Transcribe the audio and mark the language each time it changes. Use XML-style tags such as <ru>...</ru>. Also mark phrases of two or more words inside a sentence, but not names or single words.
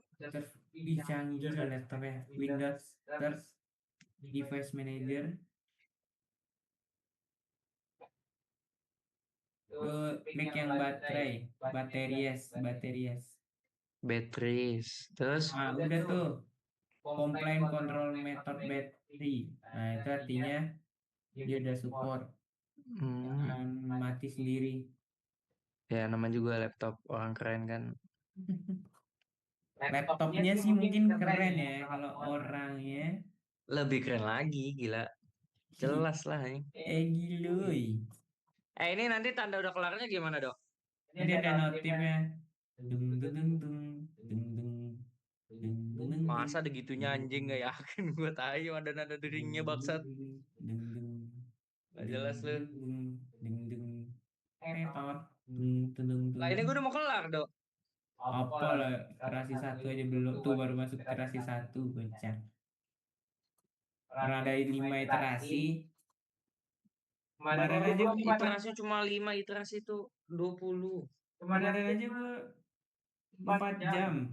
<id>terus ih, canggih loh laptopnya. Windows terus</id> <en>device manager.</en> <id>Lu klik yang baterai, bateries. Batteries. Terus, Ah, udah tuh.</id> <en>Complaint control method battery.</en> <id>Nah, itu artinya dia udah support hmm, mati sendiri. ya nama juga laptop orang keren kan. Laptopnya sih mungkin keren ya, kalau orangnya Lebih keren lagi, gila. Jelas lah ini. giluy. Ini nanti tanda udah kelarnya gimana, Dok? Ini ada notifnya. Dung dung dung dung dung dung dung dung dung dung Masa ada gitunya anjing gak yakin gue tayo ada nada deringnya baksat. dung dung Gak dung jelas lu. dung dung dung tetot dung dung Lah dung ini gue udah mau kelar, Dok. apa lah, terasi satu aja belum tuh, baru masuk terasi satu bocah. Orang ada 5 iterasi. Kemarin aja gue Iterasi cuma 5 iterasi itu 20. kemarin aja gue 4 jam.</id>